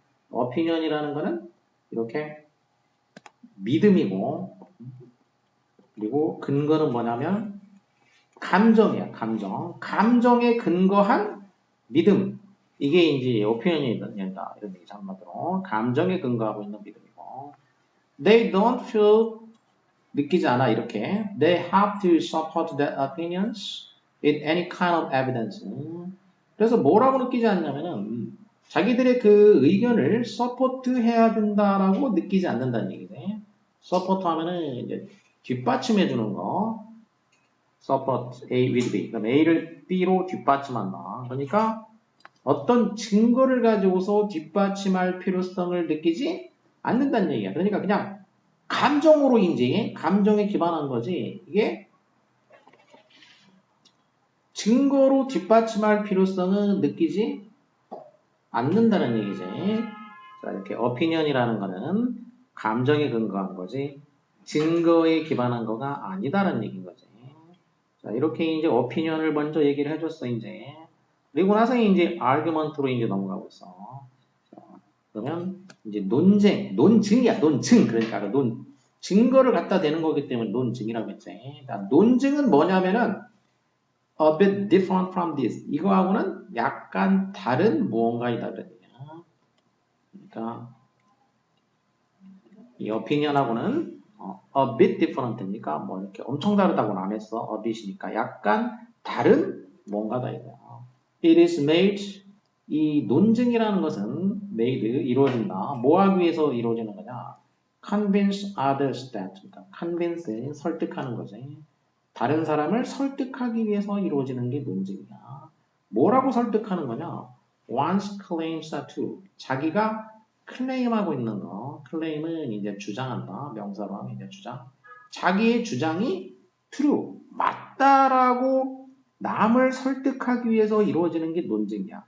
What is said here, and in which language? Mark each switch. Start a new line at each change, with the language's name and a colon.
Korean: opinion이라는 거는 이렇게 믿음이고 그리고 근거는 뭐냐면 감정이야, 감정. 감정에 근거한 믿음. 이게 이제 opinion이다. 이런 얘기죠, 한마디로. 감정에 근거하고 있는 믿음이고.
English: They don't feel
Korean: 느끼지 않아
English: 이렇게 they have to support their opinions with any kind of evidence.
Korean: 그래서 뭐라고 느끼지 않냐면은 자기들의 그 의견을 서포트해야 된다라고 느끼지 않는다는 얘기네. 서포트 하면은 이제 뒷받침해 주는 거.
English: support A with B.
Korean: 그럼 A를 B로 뒷받침한다. 그러니까 어떤 증거를 가지고서 뒷받침할 필요성을 느끼지 않는다는 얘기야. 그러니까 그냥 감정으로인지 감정에 기반한 거지 이게 증거로 뒷받침할 필요성은 느끼지 않는다는 얘기지. 자, 이렇게 opinion이라는 거는 감정에 근거한 거지 증거에 기반한 거가 아니다라는 얘기인 거지. 자, 이렇게 이제 opinion을 먼저 얘기를 해줬어 이제. 그리고 나서 이제 argument로 이제 넘어가고 있어. 자, 그러면 이제 논증이야, 논증. 그러니까 증거를 갖다 대는 거기 때문에 논증이라고 했지. 자, 논증은 뭐냐면은
English: a bit different from this.
Korean: 이거하고는 약간 다른 무언가이다 그랬냐. 그러니까 이 opinion하고는
English: a bit different
Korean: 니까 뭐 이렇게 엄청 다르다고는 안 했어. a bit이니까 약간 다른 뭔가다 이거야.
English: It is made
Korean: 이 논증이라는 것은 made 이루어진다. 뭐 하기 위해서 이루어지는 거냐?
English: convince others that
Korean: 그러니까
English: convince
Korean: 설득하는 거지. 다른 사람을 설득하기 위해서 이루어지는 게 논증이야. 뭐라고 설득하는 거냐?
English: One's claims are true.
Korean: 자기가 클레임하고 있는 거. 클레임은 이제 주장한다. 명사로 하면 이제 주장. 자기의 주장이 true, 맞다라고 남을 설득하기 위해서 이루어지는 게 논증이야.